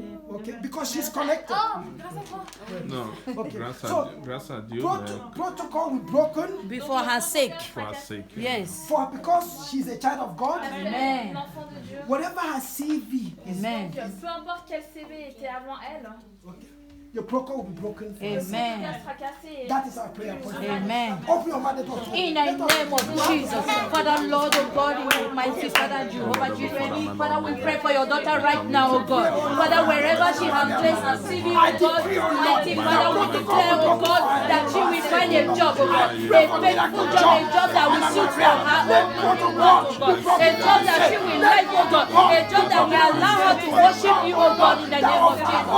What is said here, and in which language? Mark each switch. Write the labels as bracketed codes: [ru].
[en] Okay, because she's connected. [fr] Oh, grâce à toi. Non, [en] Okay. [fr] grâce à Dieu, [en] Protocol will be broken. Before her sake. for our sake. Yes. Because she's a child of God. Amen. [fr] L'enfant de Dieu. [en] Whatever her CV is, Amen. [fr] Donc, peu importe quel CV était avant elle, [en] the protocol will be broken. For us. Amen. [fr] elle sera cassée. [en] That is our prayer point. Amen. Open your mouth and talk. In the name of Jesus, Father, Lord, oh God, Almighty Father, Jehovah Jireh, Father, we pray for your daughter right now, oh God. Father, wherever she has placed her CV, oh God, Almighty Father, we declare, oh God, that she will find a job, oh God, a faithful job, a job that will suit for her, oh God, a job that she will like, oh God, a job that will allow her to worship you, oh God, in the name of Jesus.